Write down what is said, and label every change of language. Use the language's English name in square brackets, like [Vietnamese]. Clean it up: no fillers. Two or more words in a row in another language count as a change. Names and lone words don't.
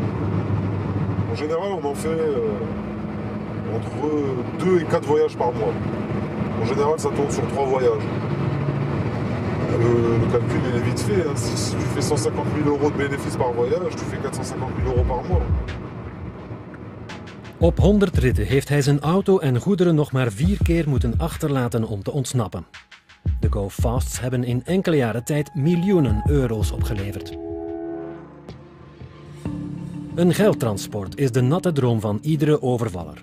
[French] En général, on en fait entre 2 et 4 voyages par mois. En général, ça tourne sur 3 voyages. Le calcul il est vite fait. Hein. Si tu fais 150 000 € de bénéfices par voyage, tu fais 450 000 € par mois. [Dutch] Op 100 ritten heeft hij zijn auto en goederen nog maar 4 keer moeten achterlaten om te ontsnappen. De go-fasts hebben in enkele jaren tijd miljoenen euro's opgeleverd. Een geldtransport is de natte droom van iedere overvaller.